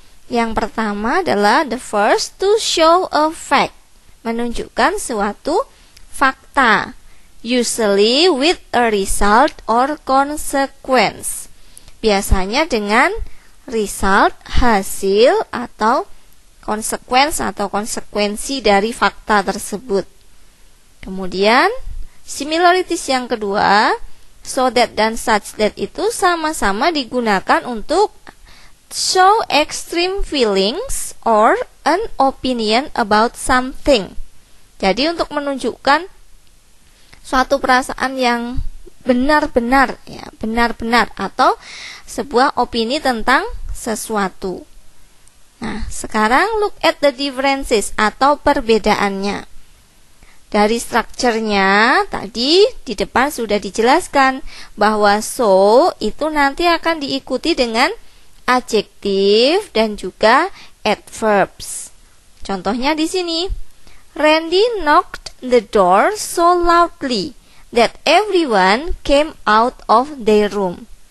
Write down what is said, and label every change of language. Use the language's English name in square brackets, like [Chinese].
[Indonesian] Yang pertama adalah [English] the first to show a fact, [Indonesian] menunjukkan suatu fakta. [English] Usually with a result or consequence. [Indonesian] Biasanya dengan result, hasil atau konsekuensi dari fakta tersebut. Kemudian similarities yang kedua, so that dan such that itu sama-sama digunakan untuk [English] show extreme feelings or an opinion about something. [Indonesian] Jadi untuk menunjukkan suatu perasaan yang benar-benar atau sebuah opini tentang sesuatu. Nah, sekarang [English] look at the differences [Indonesian] atau perbedaannya. Dari strukturnya tadi di depan sudah dijelaskan bahwa so itu nanti akan diikuti dengan adjektif dan juga adverbs. Contohnya di sini, [English] Randy knocked the door so loudly that everyone came out of their room.